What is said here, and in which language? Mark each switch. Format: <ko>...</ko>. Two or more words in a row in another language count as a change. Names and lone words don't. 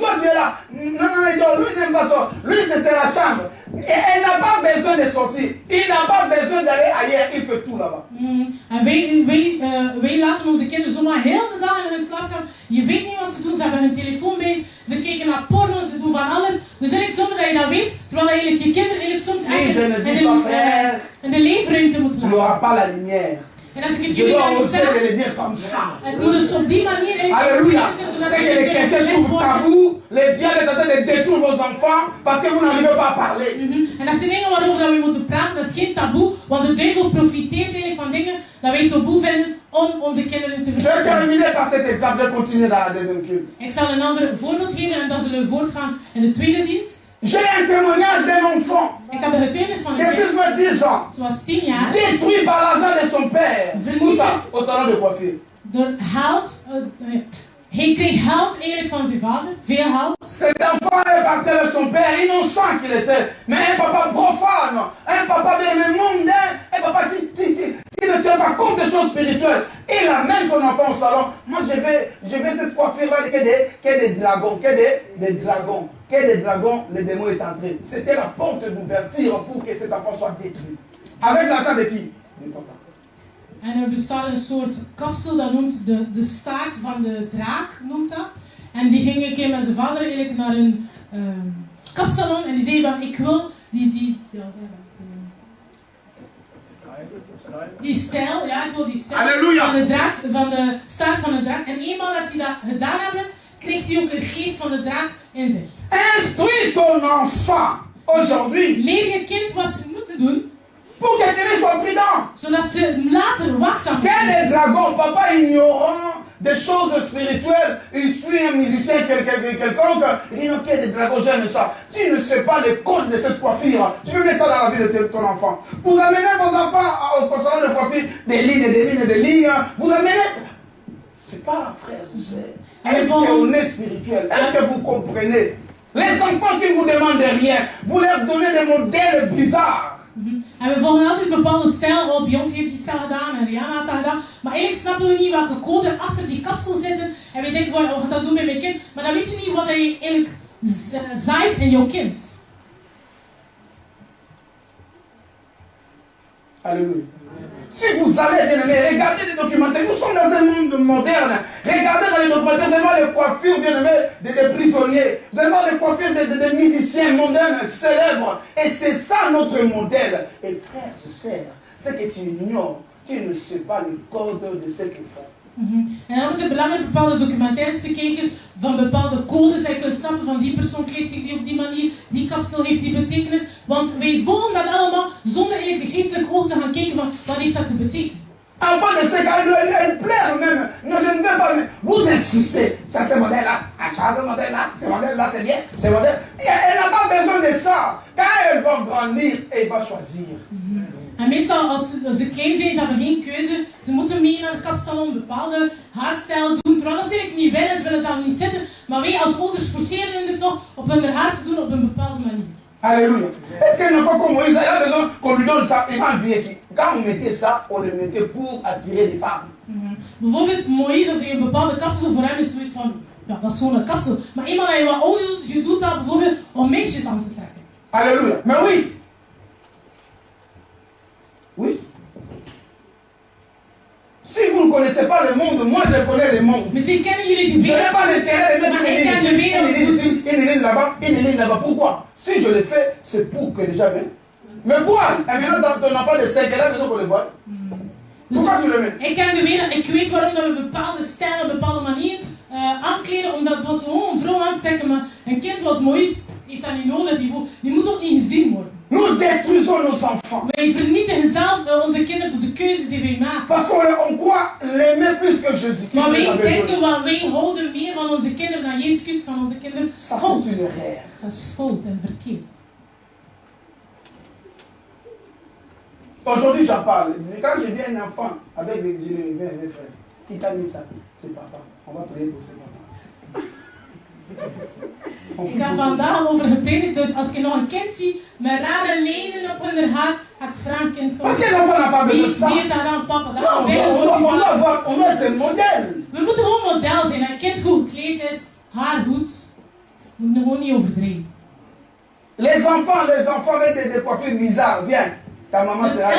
<fr>Toi tu es là. Non, lui il n'aime pas ça. Lui c'est la chambre. Et elle n'a pas besoin de sortir. Il n'a pas besoin d'aller ailleurs. Il fait tout là-bas.</fr> <nl>En wij laten onze kinderen zomaar heel de dag in hun slaapkamer. Je weet niet wat ze doen, ze hebben hun telefoon bij. Ze kijken naar porno, ze doen van alles. Dus eigenlijk zonder dat je dat weet, terwijl eigenlijk je kinderen eigenlijk soms in de leefruimte moet</nl> <fr>Il</fr> <nl>laten.</nl> <fr>n'aura pas la lumière.</fr> <nl>En als ik het</nl> <fr>Je</fr> <nl>jullie</nl> <fr>dois</fr> <nl>ga</nl> <fr>oser</fr> <nl>zeggen,</nl> <fr>de le dire comme ça.</fr> <nl>ik moet het op die manier</nl> <fr>Alléluia.</fr> <nl>zodat</nl> <fr>C'est</fr> <nl>ze</nl> <fr>que les</fr> <nl>kunnen</nl> <fr>chrétiens</fr> <nl>verlicht</nl> <fr>trouvent</fr> <nl>worden.</nl> <fr>tabou. Les diables est en train de détruire vos enfants parce que vous n'arrivez pas à parler.</fr> <nl>En dat zijn dingen waarover dat we moeten praten, dat is geen taboe, want de duivel profiteert eigenlijk van dingen dat wij taboe vinden om onze kinderen te</nl> <fr>Je vais</fr> <nl>verspreiden.</nl> <fr>terminer par cet exemple. Je vais continuer dans la deuxième culte.</fr> <nl>Ik zal een ander voorbeeld geven en dan zullen we voortgaan in de tweede dienst.</nl> <fr>J'ai un témoignage d'un enfant</fr> <nl>Ik heb de getuigenis van</nl> <fr>de</fr> <nl>een</nl> <fr>plus</fr> <nl>kind,</nl> <fr>de 10 ans,</fr> <nl>ze was 10 jaar,</nl> <fr>détruit par l'argent de son père. Où ça? Au salon de coiffure.</fr> <nl>door geld, hij kreeg geld eigenlijk van zijn vader, veel geld.</nl> <fr>Cet enfant est parti avec son père, innocent qu'il était, mais un papa profane, un papa bien mondain, un papa qui ne tient pas compte des choses spirituelles. Il amène son enfant au salon. Moi, je vais cette coiffure-là, que des dragons, que des dragons, le démon est entré. C'était la porte d'ouverture pour que cet enfant soit détruit. Avec l'argent de qui? Du papa.</fr> <nl>En er bestaat een soort kapsel, dat noemt de staart van de draak, noemt dat. En die ging een keer met zijn vader eigenlijk naar een kapsalon en die zei van, ik wil die stijl, ja, ik wil die stijl Halleluja. van de draak, van de staart van de draak. En eenmaal dat hij dat gedaan hebben, kreeg hij ook een geest van de draak in zich.</nl> <fr>Instruis ton enfant aujourd'hui</fr> <nl>Leer je kind wat ze moeten doen,</nl> <fr>pour que tu sois prudent.</fr> <nl>zodat ze later waakzaam</nl> <fr>Quel</fr> <nl>zijn.</nl> <fr>est dragon? Papa ignorant des choses spirituelles. Il suit un musicien quelconque. Il dit non, quel est dragon? J'aime ça. Tu ne sais pas les codes de cette coiffure. Tu peux mettre ça dans la vie de ton enfant. Vous amenez vos enfants au salon de coiffure, des lignes. Vous amenez. C'est pas frère, tu sais. Est-ce qu'on est spirituel? Est-ce que vous comprenez? Les enfants qui ne vous demandent rien, vous leur donnez des modèles bizarres.</fr> <nl>En we volgen altijd een bepaalde stijl. Oh, Beyoncé heeft die stijl gedaan en Rihanna had dat gedaan. Maar eigenlijk snappen we niet welke code achter die kapsel zitten. En we denken, we gaan dat doen met mijn kind. Maar dan weet je niet wat je eigenlijk zaait in jouw kind.</nl> <fr>Alléluia. Si vous allez, bien aimé, regardez les documentaires. Nous sommes dans un monde moderne. Regardez dans les documentaires, vraiment les coiffures, bien aimé, des prisonniers. Vraiment les coiffures des musiciens mondains célèbres. Et c'est ça notre modèle. Et frère, sœur, ce que tu ignores, tu ne sais pas le code de ce qu'ils font.</fr> <nl>En dan is het belangrijk bepaalde documentaires te kijken van bepaalde codes. En je kunt snappen van die persoon kleedt zich die op die manier, die kapsel heeft die betekenis. Want wij betekent.</nl> <fr>Enfant de 5 ans, elle pleure même. Non, je ne veux pas. Mais vous insistez. Ça, ce modèle-là. Ce modèle-là. Ce modèle-là, c'est bien. Ce modèle. Elle n'a pas besoin de ça. Quand elle va grandir, elle va choisir.</fr> <nl>En meestal, als ze klein zijn, ze hebben geen keuze. Ze moeten mee naar de kapsalon, een bepaalde haarstijl doen. Terwijl dat ze eigenlijk niet willen, ze willen zelf niet zitten. Maar wij als ouders forceren hen er toch op hun haar te doen op een bepaalde manier.</nl> <fr>Alléluia. Est-ce qu'un enfant comme Moïse, il a besoin qu'on lui donne ça? Il va envier. Quand on mettait ça, on le mettait pour attirer les femmes.</fr> <nl>Bijvoorbeeld Moïse, als je een bepaalde kapsel voor hem is zoiets van, ja, dat is gewoon een kapsel. Maar eenmaal dat je wat ouder doet, je doet dat bijvoorbeeld om meisjes aan te trekken.</nl> <fr>Alléluia. Mais oui. Oui. Si vous ne connaissez pas le monde, moi je connais le monde.</fr> <nl>Misschien kennen jullie die</nl> <fr>Je n'ai pas l'intérêt de mettre</fr> <nl>maar ik ken de</nl> <fr>une</fr> <nl>wereld</nl> <fr>église là-bas, une église là-bas. Pourquoi? Si je le fais, c'est pour que les gens viennent. Mais voilà, et maintenant ton enfant de 5 ans, il a besoin qu'on le voit. Pourquoi tu le mets?</fr> <nl>Ik ken de wereld, ik weet waarom dat we bepaalde stijlen, een bepaalde manier aankleden, omdat het was gewoon een vrouw aan te trekken, maar een kind zoals Moïse heeft dat niet nodig, die moet ook niet gezien worden.</nl> <fr>Nous détruisons nos enfants.</fr> <nl>Wij vernietigen zelf onze kinderen door de keuzes die wij maken.</nl> <fr>Parce qu'on croit l'aimer plus que Jésus.</fr> <nl>Maar wij denken, want wij houden meer van onze kinderen dan Jezus Christus van onze kinderen.</nl> <fr>Ça, c'est une erreur.</fr> <nl>Dat is fout en verkeerd.</nl> <fr>Aujourd'hui, j'en parle. Quand je viens un enfant avec mes frères, qui t'a mis ça? C'est papa. On va prier pour ce papa.</fr> <nl>Ik heb vandaag over gepredikt, dus als je nog een kind ziet met rare lijnen op hun haar, ga ik vragen, kind,</nl> <fr>Parce que l'enfant n'a pas besoin de ça.</fr> <nl>wie heeft dat aan papa? Dat</nl> <fr>Non, on doit être un modèle.</fr> <nl>We moeten gewoon model zijn. Een kind goed gekleed is, haar goed. We moeten gewoon niet overdrijven.</nl> <fr>Les enfants avec des coiffures bizarres, viens. Ta maman</fr> <nl>Dus</nl> <fr>sera</fr>